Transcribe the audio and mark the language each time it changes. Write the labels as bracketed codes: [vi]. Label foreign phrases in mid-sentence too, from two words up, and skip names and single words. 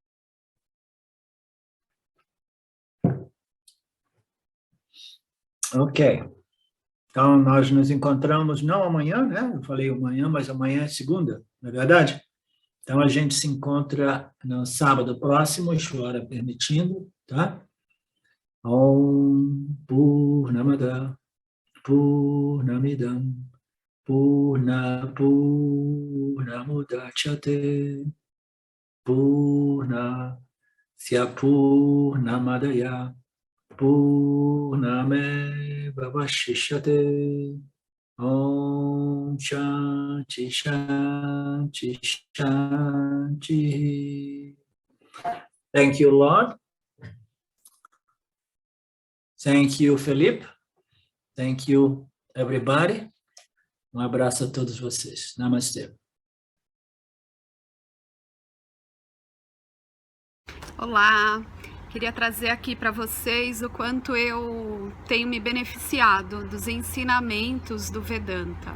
[pt] Ok. Então, nós nos encontramos, não amanhã, né? Eu falei amanhã, mas amanhã é segunda, não é verdade? Então, a gente se encontra no sábado próximo, Ishvara permitindo, tá? [sa] ॐ पूर्णमदः पूर्णमिदं पूर्णात्पूर्णमुदच्यते पूर्णस्य पूर्णमादाय पूर्णमेवावशिष्यते. ॐ शान्तिः शान्तिः शान्तिः. [en] Thank you, Lord. Thank you, Felipe. Thank you, everybody. [pt] Um abraço a todos vocês. Namastê. Olá. Queria trazer aqui para vocês o quanto eu tenho me beneficiado dos ensinamentos do Vedanta.